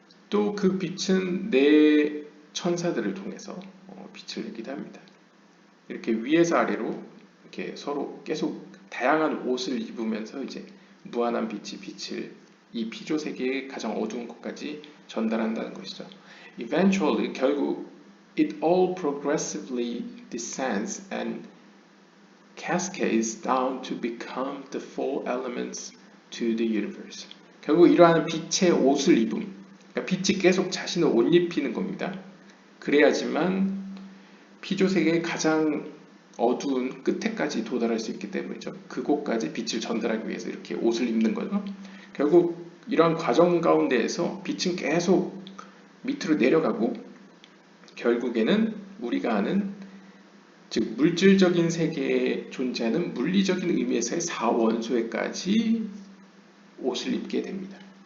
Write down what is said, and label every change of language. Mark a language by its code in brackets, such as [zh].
[ko] 또 그 빛은 네 천사들을 통해서 빛을 내기도 합니다. 이렇게 위에서 아래로 이렇게 서로 계속 다양한 옷을 입으면서 이제 무한한 빛이 빛을 이 피조 세계의 가장 어두운 곳까지 전달한다는 것이죠. [en] Eventually, [ko] 결국 [en] it all progressively descends and cascades down to become the four elements to the universe. [ko] 결국 이러한 빛의 옷을 입음, 그러니까 빛이 계속 자신을 옷 입히는 겁니다. 그래야지만 피조 세계의 가장 어두운 끝에까지 도달할 수 있기 때문이죠. 그곳까지 빛을 전달하기 위해서 이렇게 옷을 입는 거죠. 결국 이러한 과정 가운데에서 빛은 계속 밑으로 내려가고 결국에는 우리가 아는, 즉 물질적인 세계에 존재하는 물리적인 의미에서의 4원소에까지 옷을 입게 됩니다.